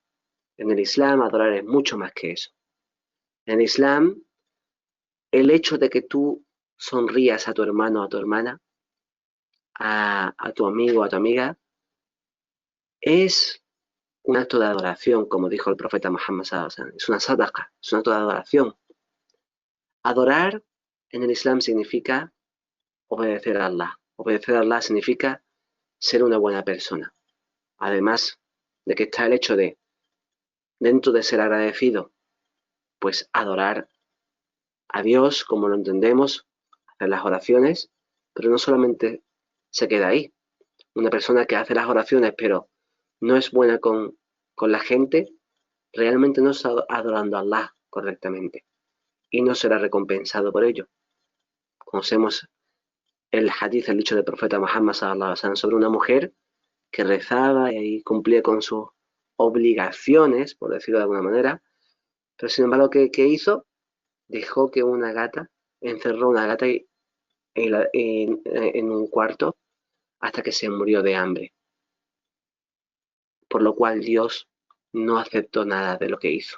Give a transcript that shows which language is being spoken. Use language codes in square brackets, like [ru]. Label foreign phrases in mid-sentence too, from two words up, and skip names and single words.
[es] En el Islam adorar es mucho más que eso. En el Islam, el hecho de que tú sonrías a tu hermano o a tu hermana, a tu amigo o a tu amiga, es un acto de adoración, como dijo el profeta Muhammad [ar] صلى الله عليه وسلم. [es] Es una sadaqa, es un acto de adoración. Adorar en el Islam significa obedecer a Allah. Obedecer a Allah significa ser una buena persona. Además de que está el hecho de, dentro de ser agradecido, pues adorar a Dios como lo entendemos, hacer las oraciones, pero no solamente se queda ahí. Una persona que hace las oraciones pero no es buena con la gente, realmente no está adorando a Allah correctamente y no será recompensado por ello. Conocemos el hadith, el dicho del profeta Muhammad [ar] صلى الله عليه وسلم [es] sobre una mujer que rezaba y cumplía con sus obligaciones, por decirlo de alguna manera, pero sin embargo, ¿qué hizo? Dejó que una gata, encerró una gata en un cuarto hasta que se murió de hambre, por lo cual Dios no aceptó nada de lo que hizo.